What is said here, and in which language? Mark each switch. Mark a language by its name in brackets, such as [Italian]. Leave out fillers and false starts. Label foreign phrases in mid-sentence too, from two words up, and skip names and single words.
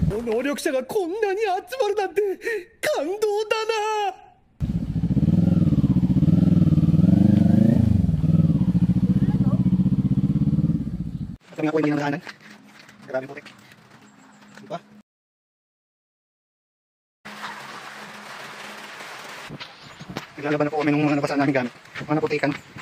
[Japanese] 能力者がこんなに集まるなんて感動だな。 [Filipino] Kami nga po hindi nangalanan. Grabe putik. Diba? Naglalaban na po kami ng mga nabasaan namin gamit. Mga naputikan.